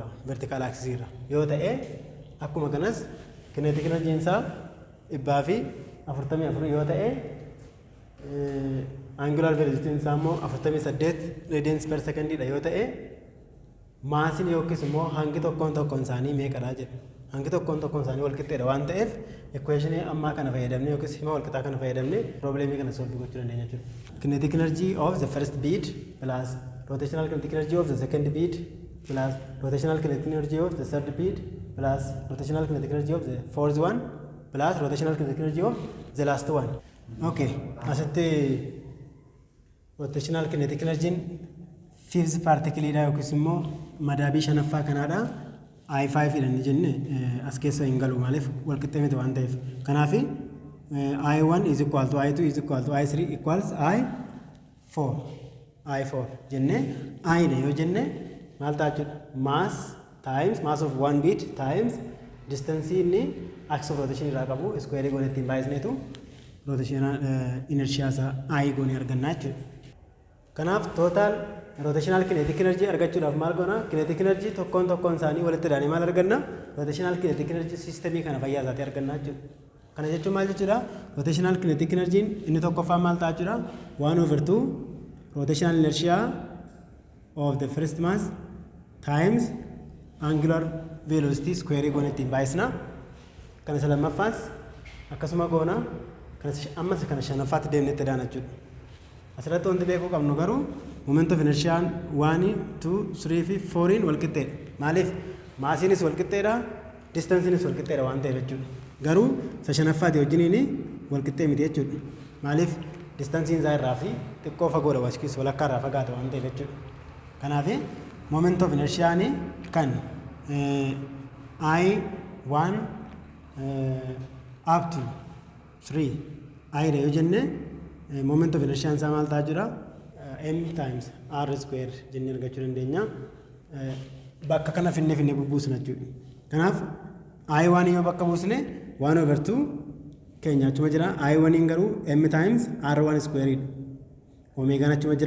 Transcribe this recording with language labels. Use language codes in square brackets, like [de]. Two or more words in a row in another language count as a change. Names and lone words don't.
[en] Vertical axis [om] irra yoo ta'e akkuma kanas [en] kinetic energy [om] isaa 144 yoo ta'e [en] angular velocity [om] isaa immoo 48 [en] radians per second [om] dha yoo ta'e maasiin yookiis immoo hangi tokkoon isaanii meeqadha jedhu. Hangi tokkoon isaanii wal qixxeedha waan ta'eef equationii ammaa kana fayyadamne yookiis hima wal qixxaa kana fayyadamne problemii kana solve gochuu dandeenya jechuudha. [en] Kinetic energy of the first bead plus rotational kinetic energy of the second bead plus rotational kinetic energy of the third bead plus rotational kinetic energy of the fourth one plus rotational kinetic energy of the last one. [om] Okay, asitti [en] rotational kinetic energy fifth particle [om] dha yookiis immoo madaabii shanaffaa kanaadha. I5 jedhanii jenne as keessa hin galu maaliif wal qixxee miti waan ta'eef. Kanaaf [en] I1 is equal to I2 is equal to I3 equals I4 [om] jenne I dha yoo jenne maal ta'a jechuudha? [en] Mass times mass of one bead times distance [om] inni [en] axis of rotation [om] irraa qabu square goone ittiin baay'isneetu [en] rotational inertia [om] isaa I goone argannaa jechuudha. Kanaaf [en] total rotational kinetic energy [om] argachuudhaaf maal goona? [en] Kinetic energy [om] tokkoon isaanii walitti daanii maal arganna? [en] Rotational kinetic energy [om] systemii kana fayyaa isaatti argannaa jechuudha. Kana jechuun maal jechuudha? [en] Rotational kinetic energy [om] inni tokkoffaa maal ta'a jechuudha? [en] 1/2 rotational inertia of the first mass times angular velocity square [om] goone ittiin baay'isna. Kana isa lammaffaas akkasuma goona. Ammas kana shanaffaatti deemnee itti daana jechuudha. Asirratti wanti beekuu qabnu garuu [en] moment of inertia [om] 1, 2, 3 fi 4 wal qixxeedha. Maaliif maasiinis wal qixxeedha, distansiinis wal qixxeedha waan ta'eef jechuudha. Garuu isa shanaffaati wajjiniin wal qixxee miti jechuudha. Maaliif distansiin isaa irraa fi xiqqoo fagoodha waskiis walakkaa irraa fagaata waan ta'eef jechuudha. Kanaaf [en] moment of inertia [om] kan I1 [en] up to [om] 3 I dha yoo jenne [en] moment of inertia [om] isaa maal ta'a jira? [en] M times R square [om] jennee argachuu dandeenya. Bakka kana finne bubbuusna jechuudha. Kanaaf I1 yoo bakka buusne 1/2 keenya achuma jira. [en] I1 garuu M times R1 square dha. [om] Omeegaan achuma jira.